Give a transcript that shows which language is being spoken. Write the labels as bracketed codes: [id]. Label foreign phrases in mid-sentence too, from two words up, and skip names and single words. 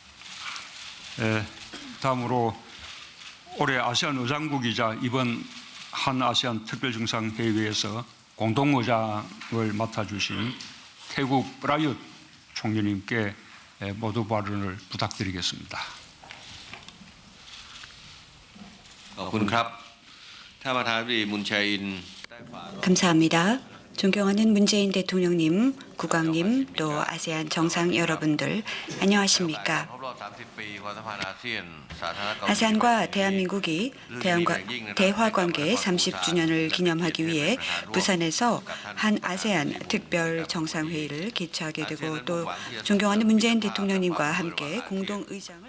[ko] 다음으로 올해 아세안 의장국이자 이번 한 아세안 특별정상회의에서 공동의장을 맡아주신 태국 프라윷 총리님께 모두 발언을 부탁드리겠습니다. [th] ขอบคุณครับท่านประธานาธิบดีมุนแจอิน [ko] 감사합니다. 존경하는 문재인 대통령님, 국왕님, 또 아세안 정상 여러분들, 안녕하십니까? 아세안과 대한민국이 대화 관계 30주년을 기념하기 위해 부산에서 한 아세안 특별 정상회의를 개최하게 되고 또 존경하는 문재인 대통령님과 함께 공동 의장을